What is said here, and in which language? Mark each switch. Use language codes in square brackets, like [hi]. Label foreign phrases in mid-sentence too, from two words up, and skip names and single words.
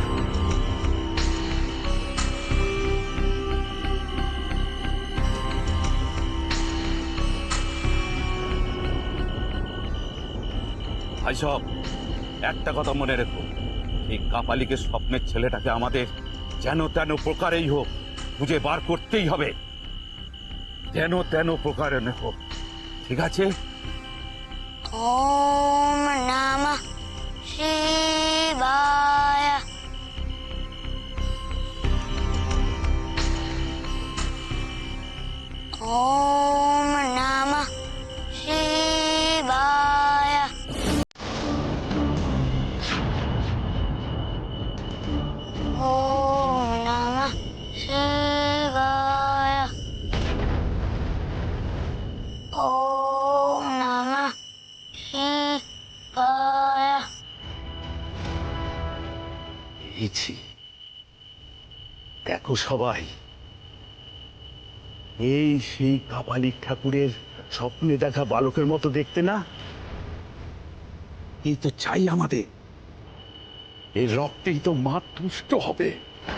[bn] ভাই সব, একটা কথা মনে রেখো, এই কাপালিকের স্বপ্নের ছেলেটাকে আমাদের যেন তেন প্রকারেই হোক খুঁজে বার করতেই হবে। যেন তেন প্রকারে হোক, ঠিক আছে? [sa] ওম নমঃ শিবায়। ওম নমঃ শিবায়। ওম নমঃ শিবায়। ওম নমঃ শিবায়। [bn] পেয়েছি। দেখো সবাই, এই সেই কাপালিক ঠাকুরের স্বপ্নে দেখা বালকের মতো দেখতে না? এই তো চাই আমাদের, এই রক্তেই তো মা তুষ্ট হবে।